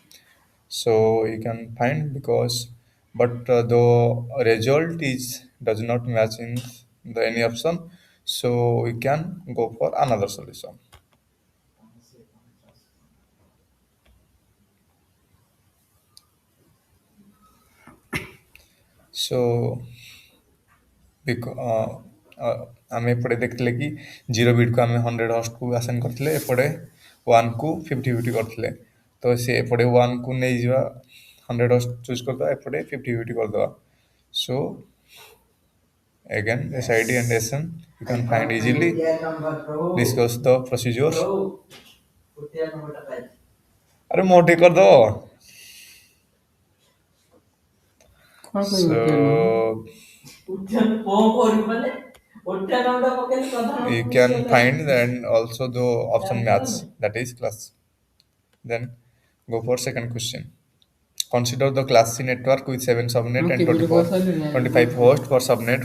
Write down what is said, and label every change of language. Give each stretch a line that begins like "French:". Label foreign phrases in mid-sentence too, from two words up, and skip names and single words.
English: So you can find because, but the result is does not match in the any option. So we can go for another solution.
Odia: So ଆମେ ଏପଟେ ଦେଖିଥିଲେ କି 0 ବିଟ୍କୁ ଆମେ 100 ହଷ୍ଟକୁ ଆସାଇନ୍ କରିଥିଲେ, ଏପଟେ 1କୁ 50 କରିଥିଲେ, ତ ସେ ଏପଟେ 1କୁ ନେଇଯିବା 100
English: host choose
Odia: କରିଦେବା, ଏପଟେ 50 କରିଦେବା.
English: So again SID and SN you can find easily. Discuss the procedures.
Hindi: अरे मोटे कर दो.
Odia: କ'ଣ କହିବ
English: So you can find and also the option match, that is class. Then go for second question. Consider the class C network with 7 subnet and 24, 25 host for subnet.